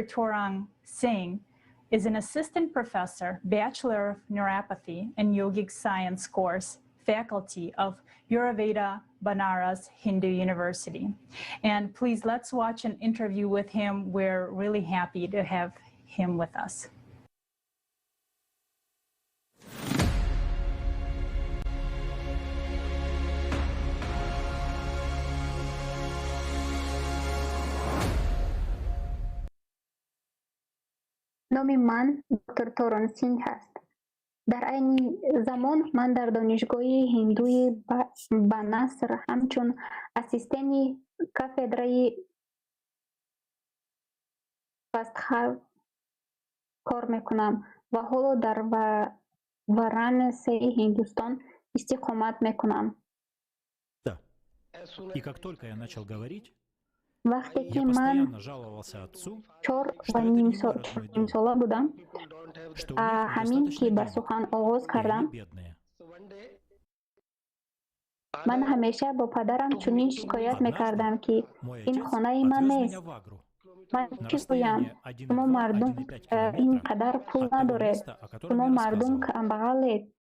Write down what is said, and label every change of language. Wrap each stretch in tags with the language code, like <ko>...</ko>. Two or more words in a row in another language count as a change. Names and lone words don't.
<en>Torang Singh is an assistant professor, Bachelor of Neuropathy and Yogic Science course, faculty of Ayurveda Banaras Hindu University. And please, let's watch an interview with him. We're really happy to have him with us.</en> <tg>номи ман доктор Торон Синг ҳаст. дар айни замон ман дар донишгоҳи ҳиндуи банаср ҳамчун ассистенти кафедраи фастха кор мекунам ва ҳоло дар Варанаси, Ҳиндустон истиқомат мекунам.</tg> <ru>И как только я начал говорить,</ru> <tg>вақте ки</tg> <ru>я</ru> <tg>ман</tg> <ru>постоянно жаловался отцу,</ru> <tg>4 сола будам, ҳамин ки ба сухан оғоз кардам, ман ҳамеша бо падарам чунин шикоят мекардам ки ин хонаи ман нест. ман чӣ гӯям? шумо мардум ин қадар пул надоред, шумо мардум камбағалед.</tg>